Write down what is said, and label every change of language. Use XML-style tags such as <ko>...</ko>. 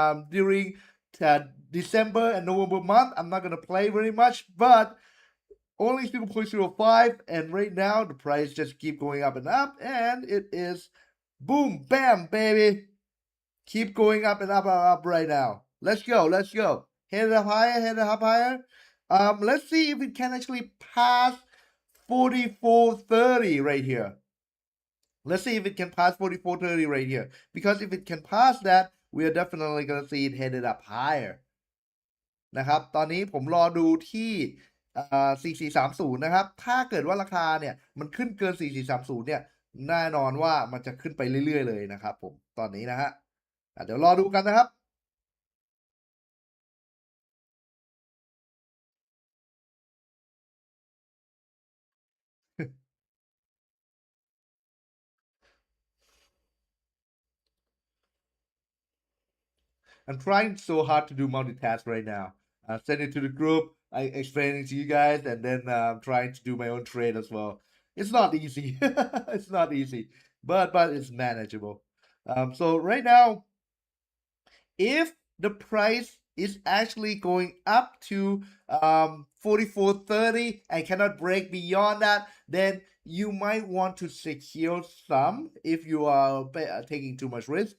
<en>during December and November month I'm not gonna play very much but only 0.05 and right now the price just keep going up and up and it is boom bam baby keep going up and up and up right now. Let's go head it up higher let's see if it can actually pass 44.30 right here. Let's see if it can pass 44.30 right here because if it can pass that we are definitely gonna see it headed up higher</en> <th>นะครับตอนนี้ผมรอดูที่ 4430นะครับถ้าเกิดว่าราคาเนี่ยมันขึ้นเกิน4430เนี่ยแน่นอนว่ามันจะขึ้นไปเรื่อยๆเลยนะครับผมตอนนี้นะฮะเดี๋ยวรอดูกันนะครับ</th> <en>I'm trying so hard to do multitask right now. Send it to the group, I explain it to you guys, and then I'm trying to do my own trade as well. It's not easy. It's not easy, but it's manageable. So right now, if the price is actually going up to 44.30 and cannot break beyond that, then you might want to secure some if you are taking too much risk.</en>